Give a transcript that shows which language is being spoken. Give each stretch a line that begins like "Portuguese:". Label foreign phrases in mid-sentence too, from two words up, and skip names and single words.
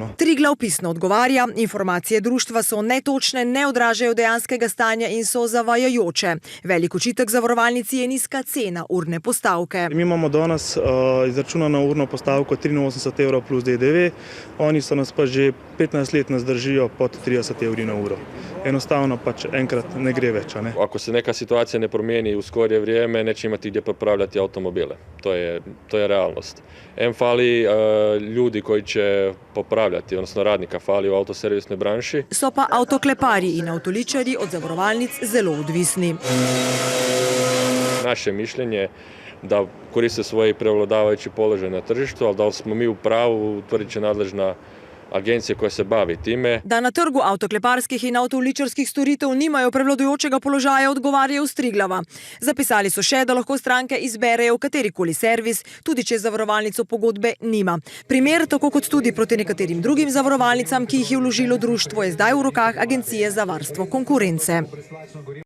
Slovenian: Triglav pisno odgovarja, informacije društva so netočne, ne odražajo dejanskega stanja in so zavajajoče. Velik očitek zavarovalnici je nizka cena urne postavke. Mi imamo danes izračunano urno postavko 83 evrov plus DDV, oni so nas pa že 15 let nas držijo pod 30 evri na uro. Enostavno pač enkrat ne gre več. Ne?
Bosnian: Ako se neka situacija ne promijeni u skorije vrijeme, neće imati gdje popravljati automobile. To je realnost. Fali ljudi koji će popravljati, odnosno radnika fali u autoservisnoj branši.
Slovenian: So pa avtoklepari in avtoličari od zavarovalnic zelo odvisni.
Bosnian: Naše mišljenje da koriste svoj prevladavajući položaj na tržištu, ali da li smo mi u pravu, utvrdit će nadležna agencija koja se bavi time.
Slovenian: Da na trgu avtokleparskih in avtoličarskih storitev nimajo prevladujočega položaja, odgovarjajo s Triglava. Zapisali so še, da lahko stranke izberejo katerikoli servis, tudi če zavarovalnico pogodbe nima. Primer, tako kot tudi proti nekaterim drugim zavarovalnicam, ki jih je vložilo društvo, je zdaj v rokah Agencije za varstvo konkurence.